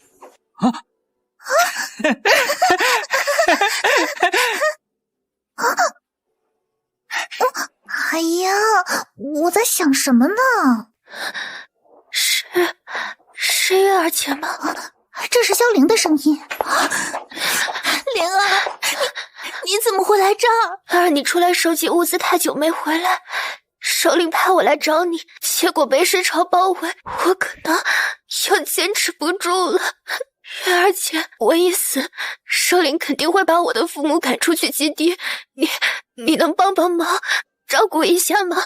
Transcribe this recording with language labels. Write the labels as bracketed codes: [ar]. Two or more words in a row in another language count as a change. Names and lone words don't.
[zh] 哎呀，我在想什麼呢？是月儿姐吗？这是萧凌的聲音。灵儿，你怎么会来这儿？儿，你出来收集物資太久沒回來，首領派我來找你，結果被屍潮包圍，我可能要堅持不住了。月兒姐，我一死，首領肯定會把我的父母趕出去基地，你能幫幫忙，照顧一下嗎？